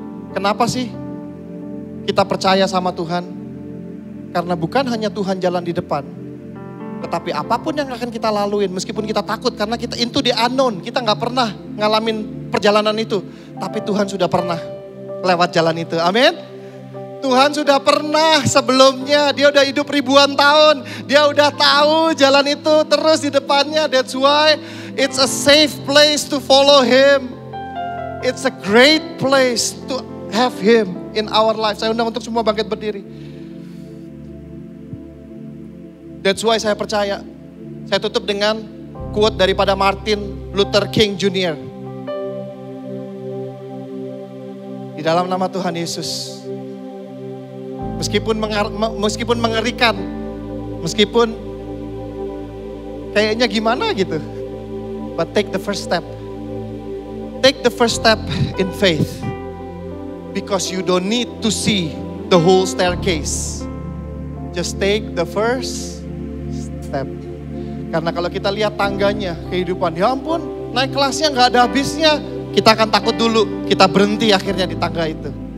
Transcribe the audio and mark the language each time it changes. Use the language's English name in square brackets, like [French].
[Indonesian] Kenapa sih kita percaya sama Tuhan? Karena bukan hanya Tuhan jalan di depan, tetapi apapun yang akan kita laluin, meskipun kita takut karena kita [English] into the unknown, [Indonesian] kita gak pernah ngalamin perjalanan itu. Tapi Tuhan sudah pernah lewat jalan itu, amin. Tuhan sudah pernah sebelumnya, dia udah hidup ribuan tahun. Dia udah tahu jalan itu terus di depannya. [English] That's why it's a safe place to follow Him. It's a great place to have Him in our life. [Indonesian] Saya undang untuk semua bangkit berdiri. [English] That's why [Indonesian] saya percaya. Saya tutup dengan quote daripada Martin Luther King Jr. Di dalam nama Tuhan Yesus. Meskipun mengerikan, meskipun kayaknya gimana gitu. [English] But take the first step. Take the first step in faith. Because you don't need to see the whole staircase. Just take the first step. [Indonesian] Karena kalau kita lihat tangganya kehidupan, ya ampun, naik kelasnya gak ada habisnya. Kita akan takut dulu, kita berhenti akhirnya di tangga itu.